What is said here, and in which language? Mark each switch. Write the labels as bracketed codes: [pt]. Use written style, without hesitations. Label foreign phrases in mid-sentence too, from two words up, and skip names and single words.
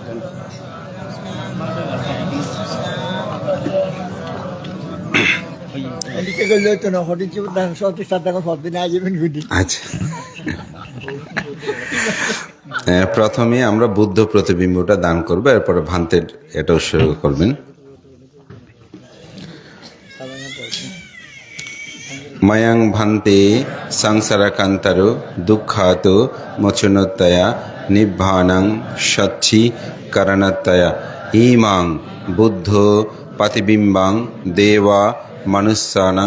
[bn] আচ্ছা, প্রথমে আমরা বুদ্ধ প্রতিবিম্বটা দান করবো, এরপরে ভান্তের এটা উৎসর্গ করবেন। [pi] ময়ং ভান্তে সংসারাকান্তরো দুঃখাত মোচনতয়া নিব্বাণং সচ্ছি করণতয়া ইমাং বুদ্ধ প্রতিবিম্বাং দেবা মনুষ্যানাং